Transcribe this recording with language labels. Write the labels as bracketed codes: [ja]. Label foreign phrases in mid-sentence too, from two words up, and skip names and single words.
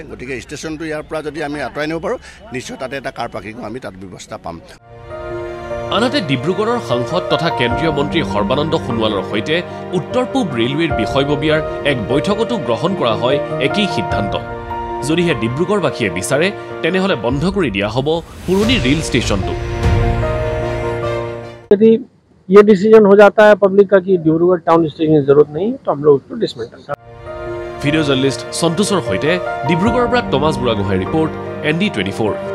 [as] গতিকে ষ্টেচনটো ইয়াৰ পৰা যদি আমি আঁতৰাই নিব পাৰোঁ, নিশ্চয় তাতে এটা কাৰ পাৰ্কিঙো আমি তাত ব্যৱস্থা পাম। আনহাতে ডিব্ৰুগড়ৰ সাংসদ তথা কেন্দ্ৰীয় মন্ত্ৰী সৰ্বানন্দ সোণোৱালৰ সৈতে উত্তৰ পূব ৰেলৱেৰ বিষয়ববীয়াৰ এক বৈঠকতো গ্ৰহণ কৰা হয় একেই সিদ্ধান্ত। যদিহে ডিব্ৰুগড়বাসীয়ে বিচাৰে তেনেহ'লে বন্ধ কৰি দিয়া হ'ব পুৰণি ৰেল ষ্টেচনটো। [hi] यदि ये डिसीजन हो जाता है पब्लिक का कि डिब्रूगढ़ टाउन स्टेशन की जरूरत नहीं, तो हम लोग उसको डिसमेंटल कर। [as] ভিডিঅ' জাৰ্নেলিষ্ট সন্তোষৰ সৈতে ডিব্ৰুগড়ৰ পৰা টমাছ বুঢ়াগোহাঁইৰ ৰিপৰ্ট, ND24।